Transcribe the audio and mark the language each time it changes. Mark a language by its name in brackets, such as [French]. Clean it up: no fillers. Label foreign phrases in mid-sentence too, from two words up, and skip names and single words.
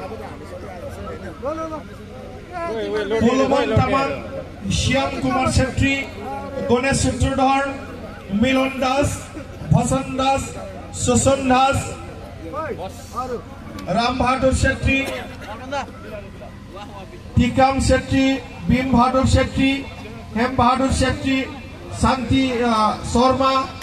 [Nepali] বলবন তামাং শ্যাম কুমার ছেত্ৰী গণেশ সূত্রধর মিলন দাস ভসন দাস শোষণ দাস राम बहादुर शेट्टी टीकाम शेट्टी भीम बहादुर शेट्टी हेम बहादुर शेट्टी शांति शर्मा